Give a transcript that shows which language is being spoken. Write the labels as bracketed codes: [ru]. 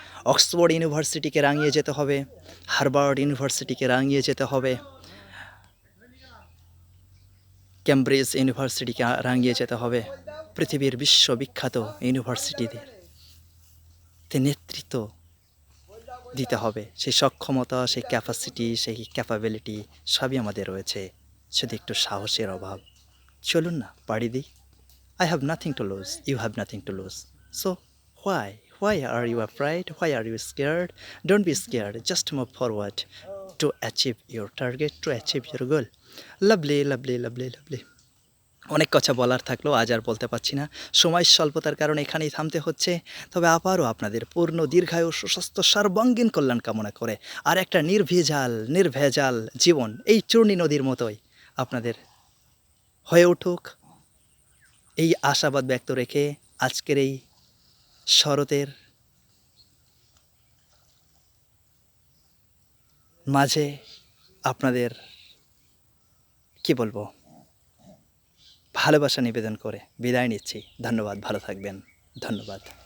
[bn] Oxford ইউনিভার্সিটিকে রাঙিয়ে যেতে হবে, হার্ভার্ড ইউনিভার্সিটিকে রাঙিয়ে যেতে হবে, ক্যামব্রিজ ইউনিভার্সিটিকে রাঙিয়ে যেতে হবে, পৃথিবীর বিশ্ববিখ্যাত ইউনিভার্সিটিদের নেতৃত্ব দিতে হবে। সেই সক্ষমতা, সেই ক্যাপাসিটি, সেই ক্যাপাবিলিটি সবই আমাদের রয়েছে, শুধু একটু সাহসের অভাব। চলুন না পাড়ি দিই। [en] I have nothing to lose, you have nothing to lose. So why? Why are you afraid? Why are you scared? Don't be scared, just move forward to achieve your target, to achieve your goal. Lovely, lovely, lovely, lovely. [bn] অনেক কথা বলার থাকলেও আজ আর বলতে পারছি না, সময় স্বল্পতার কারণে এখানেই থামতে হচ্ছে। তবে আবারও আপনাদের পূর্ণ দীর্ঘায়ু, সুস্বাস্থ্য, সর্বাঙ্গীন কল্যাণ কামনা করে আর একটা নির্ভেজাল জীবন এই চূর্ণী নদীর মতোই আপনাদের হয়ে উঠুক, এই আশাবাদ ব্যক্ত রেখে আজকের এই শরতের মাঝে আপনাদের কি বলবো, ভালোবাসা নিবেদন করে বিদায় নিচ্ছি। ধন্যবাদ, ভালো থাকবেন। ধন্যবাদ।